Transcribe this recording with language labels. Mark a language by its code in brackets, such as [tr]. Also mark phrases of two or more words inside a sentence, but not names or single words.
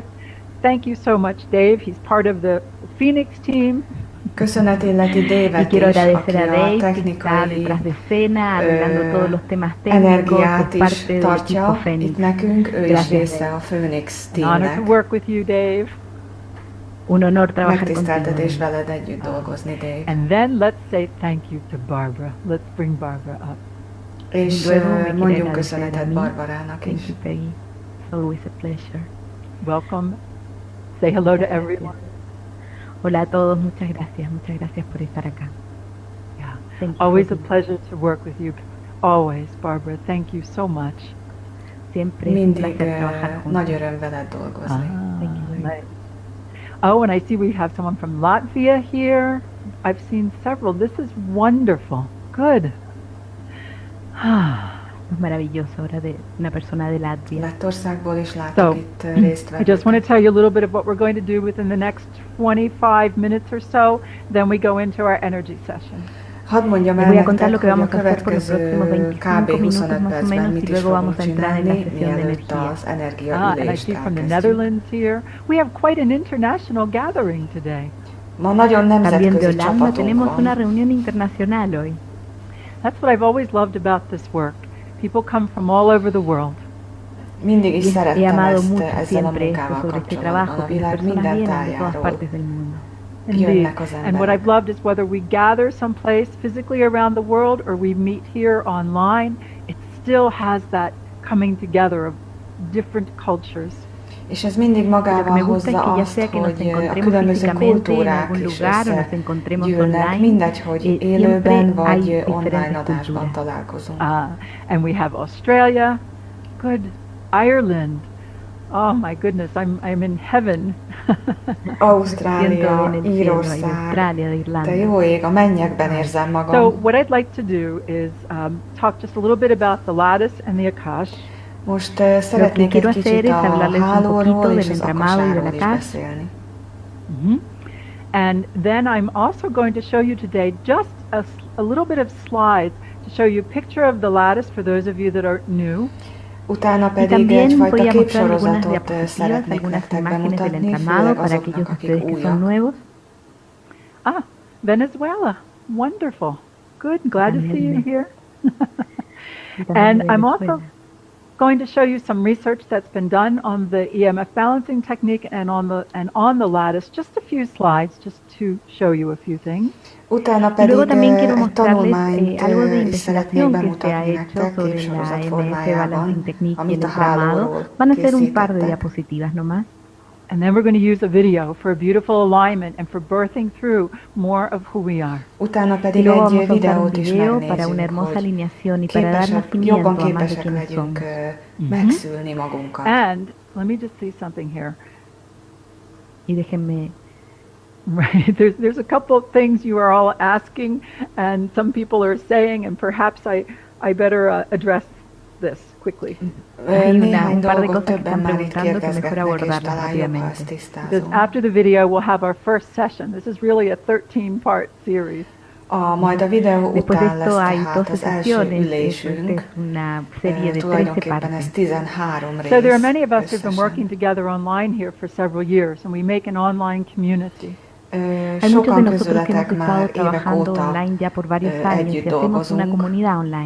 [en] Thank you so much, Dave. He's part of the Phoenix team. [hu] Köszönet illeti [es] Y [hu] Davet [es] quiero [hu] is, [es] agradecer [hu] aki a a [es] Dave, que está [hu] technikai [es] detrás de escena, arreglando todos los temas técnicos, [hu] energiát es is [es] parte del equipo [hu] tartja [es] Fénix. [hu] itt nekünk, ő is [es] Gracias, [hu] része [es] Dave. [hu] a Phoenix [en] An honor to [hu] teamnek. [en] work with you, Dave. [es] Un honor trabajar contigo. [hu] Megtiszteltetés veled együtt dolgozni, Dave. [en] And then let's say thank you to Barbara. Let's bring Barbara up. [hu] És [es] Luego me quiere [hu] mondjunk [es] agradecer a [hu] köszönetet [es] mí. [hu] Barbarának [en] Thank [hu] is. [en] you, Peggy. It's always a pleasure. Welcome. Say hello to everyone. [es] Hola a todos, muchas gracias por estar acá. [en] Yeah. Thank you Always for a pleasure to work with you. Always, Barbara. Thank you so much. [es] Siempre es un [hu] Mindig [es] placer trabajar juntos. [hu] nagy öröm veled dolgozni. [en] Thank you very nice. Oh, and I see we have someone from Latvia here. I've seen several. This is wonderful. Good. [es] Es maravilloso ahora de una persona de Latvia. [hu] Lettországból is [en] So, [hu] látok itt részt [en] I just want to [hu] vevőket. [en] tell you a little bit of what we're going to do within the next 25 minutes or so. Then we go into our energy session. [hu] Hadd mondjam el [es] Les voy a contar lo [hu] nektek, [es] que [hu] hogy a [es] vamos a hacer por los próximos [hu] következő 25 kb. [es] minutos [hu] 25 [es] más o [hu] percben [es] menos [hu] mit [es] y [hu] is [es] luego vamos [hu] fogunk [es] a entrar en la [hu] csinálni, [es] sesión de [hu] mielőtt [es] energía. [hu] az [en] And I [hu] energiaülést [en] see from the [hu] elkezdjük. [en] Netherlands here. We have quite an international gathering today. [hu] Ma nagyon [es] También de [hu] nemzetközi [es] Holanda [hu] csapatunk [es] tenemos una [hu] van. [es] reunión internacional hoy. [en] That's what I've always loved about this work. People come from all over the world. [hu] Mindig is [es] He [hu] szerettem [es] amado [hu] ezt [es] mucho [hu] ezzel a [es] siempre esto [hu] munkával [es] sobre este [hu] kapcsolatban. [es] trabajo, [hu] A [es] que las [hu] világ [es] personas [hu] minden [es] vienen de todas [hu] tájáról [es] partes del mundo. [en] Indeed. [hu] jönnek az [en] And what I've [hu] emberek. [en] loved is whether we gather someplace physically around the world or we meet here online, it still has that coming together of different cultures. [hu] És ez mindig [es] Lo que [hu] magával [es] me gusta es [hu] hozza [es] que ya [hu] azt, [es] sea que nos [hu] hogy a [es] encontremos [hu] különböző [es] físicamente en [hu] kultúrák [es] algún [hu] is [es] lugar o nos encontremos [hu] összegyűlnek, [es] online, [hu] mindegy, hogy [es] siempre [hu] élőben vagy [es] hay [hu] online [es] diferentes [hu] adásban [es] culturas. [hu] találkozunk. [en] And we have Australia, good, Ireland. Oh my goodness, I'm in heaven. [es] Siento [hu] Ausztrália, [es] en el cielo, en [hu] Írország, [es] Australia, de de Irlanda. [hu] jó ég, a mennyekben érzem magam. [en] So what I'd like to do is talk just a little bit about the lattice and the Akash. [hu] Most [es] Lo que [hu] szeretnék [es] quiero [hu] egy [es] hacer [hu] kicsit [es] es [hu] a [es] hablarles un [hu] hálóról [es] poquito [hu] és [es] del [hu] az [es] entramado y del [hu] akasáról is [es] Akash. [hu] beszélni. [en] And then I'm also going to show you today just a little bit of slides to show you a picture of the lattice for those of you that are new. [hu] Utána [es] Y [hu] pedig [es] también [hu] egyfajta [es] voy a mostrar algunas [hu] képsorozatot [es] diapositivas, [hu] szeretnék [es] algunas [hu] nektek [es] imágenes del [hu] bemutatni, [es] entramado [hu] főleg [es] para aquellos [hu] azoknak, [es] de [hu] akik [es] ustedes que son [hu] újak. [es] nuevos. [en] Venezuela. Wonderful. Good. Glad to see you [es] También. [en] here. [es] Y también [en] And [es] de [en] I'm [es] Venezuela. [en] also going to show you some research that's been done on the EMF balancing technique and on the lattice. Just a few slides, just to show you a few things. [hu] Utána [es] Y [hu] pedig [es] luego también quiero [hu] egy [es] mostrarles [hu] tanulmányt [es] algo de [hu] is szeretnék [es] investigación que se ha [hu] bemutatni [es] hecho [hu] nektek [es] sobre la [hu] képsorozat [es] EMF [hu] formájában, [es] Balancing Technique y [hu] amit [es] el [hu] a hálóról [es] entramado. Van a ser un par de [hu] készítettek. [es] diapositivas nomás. [en] And then we're going to use a video for a beautiful alignment and for birthing through more of who we are. [hu] Utána [es] Y [hu] pedig [es] luego [hu] egy [es] vamos a usar un [hu] videót is [es] video para una [hu] megnézzük, [es] hermosa [hu] hogy [es] alineación y para dar [hu] jobban [es] nacimiento a más de [hu] képesek [es] quienes [hu] legyünk [es] somos. [hu] megszülni magunkat. [en] And let me just see something here. [es] Y déjenme, [en] Right, there's a couple of things you are all asking, and some people are saying, and perhaps I better address this quickly. [es] hay [hu] Néhány [es] un par de [hu] dolgot [es] cosas que [hu] többen [es] están [hu] már itt [es] preguntando que mejor [hu] kérdezgetnek, és [es] abordarlas [hu] talán jobb, ha [es] rápidamente. [hu] ezt [en] Because [hu] tisztázom. [en] after the video, we'll have our first session. This is really a 13-part series. [hu] Majd a videó [es] Después de [hu] után lesz [es] esto hay [hu] tehát [es] 12 [hu] az első [es] sesiones, esta [hu] ülésünk. [es] es una serie de 13 [hu] Tulajdonképpen ez [es] partes. [hu] 13 rész. [en] So there are many of us who've been [hu] összesen. [en] working together online here for several years, and we make an online community. [es] Hay muchos de [hu] Sokan [es] nosotros que hemos [hu] közületek már [es] estado [hu] évek [es] trabajando [hu] óta [es] online ya por varios años [hu] együtt [es] y hacemos una [hu] dolgozunk, [es] comunidad online.